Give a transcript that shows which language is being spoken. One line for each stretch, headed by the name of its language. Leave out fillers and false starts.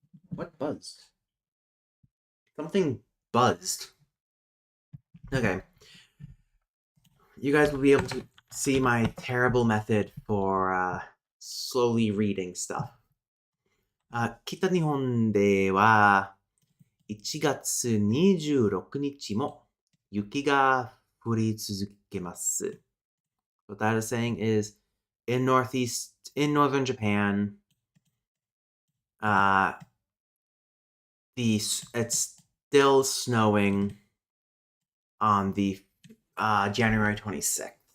English: What buzzed? Something buzzed. Okay. You guys will be able to see my terrible method for slowly reading stuff.
Japanese: 北日本では1月26日も雪が降り続けます.
English: What that is saying is, in northern Japan, it's still snowing on the January 26th.